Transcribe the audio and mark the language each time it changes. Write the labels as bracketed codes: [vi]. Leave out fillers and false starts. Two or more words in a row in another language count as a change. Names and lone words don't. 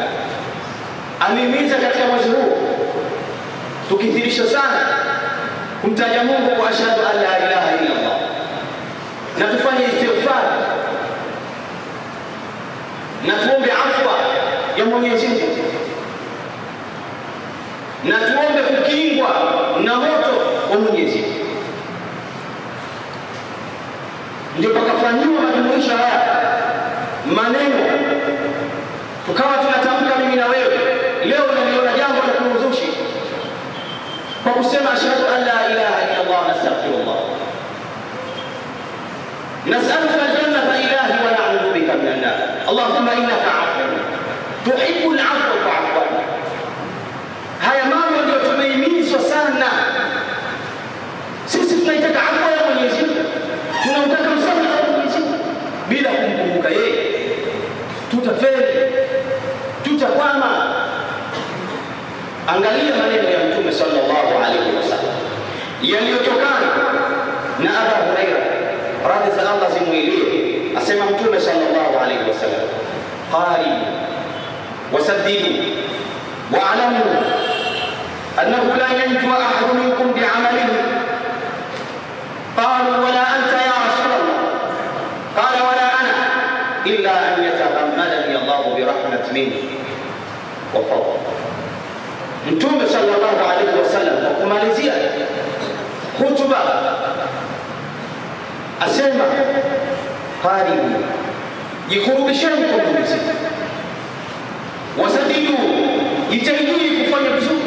[sw] Amehimiza katika mwezi huu tukithirisha sana kumtaja Mungu kwa [ar] أشهد أن لا إله إلا الله, [sw] na tufanye istighfar na tuombe afwa ya Mwenyezi Mungu, na tuombe kukingwa na moto wa Mwenyezi Mungu. Ndio pakafanywa majumuisho haya maneno, tukawa tunatamka mimi na wewe. Leo niliona jambo la kuuzushi kwa kusema [ar] أشهد أن لا إله إلا الله وأستغفر الله نسألك الجنة إلهي ونعوذ بك من النار, اللهم إنك عفو تحب العفو فاعف عني. [sw] Haya mambo ndio tumehimizwa sana sisi. Tunaitaka afwa ya Mwenyezi Mungu, tunamtaka msamaha wa Mwenyezi Mungu. Bila kumkumbuka yeye tutafeli, tutakwama. Angalia maneno ya Mtume [ar] صلى الله عليه وسلم [sw] yaliyotokana na Abu Hurairah radhi za Allah zimwilie. Asema Mtume [ar] صلى الله عليه وسلم قاربوا وسددوا واعلموا أنه لا ينجو أحد منكم بعمله. قالوا ولا أنت يا رسول الله قال ولا أنا إلا أن يتغمدني الله برحمة منه وفضل. [sw] Mtume [ar] صلى الله عليه وسلم [sw] kwa kumalizia hutuba asema, qaribu, jikurubisheni kwa Mwenyezi Mungu, wasadidu, jitahidini kufanya vizuri.